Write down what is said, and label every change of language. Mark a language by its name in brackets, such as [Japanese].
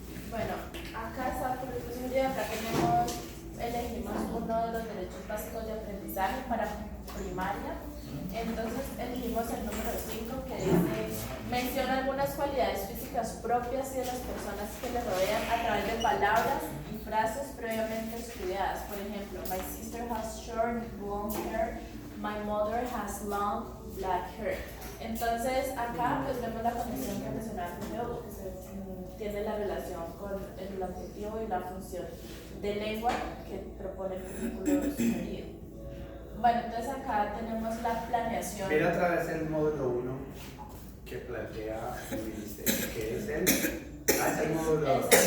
[Spanish] Bueno, acá está el currículum sugeриdo, acá elegimos uno de los derechos básicos de aprendizaje para primaria. Entonces elegimos el número 5 que dice, menciona algunas cualidades físicas propias y de las personas que le rodean a través de palabras y frases previamente estudiadas. Por ejemplo, [English] my sister has short blonde hair, my mother has long black hair. [Spanish] Entonces acá pues vemos la conexión que mencionaba primero, que tiene la relación con el adjetivo y la función de lengua que propone el currículo sugerido. Bueno, entonces acá tenemos la planeación. Mira a través del módulo 1 que plantea el ministerio, que es el módulo 2.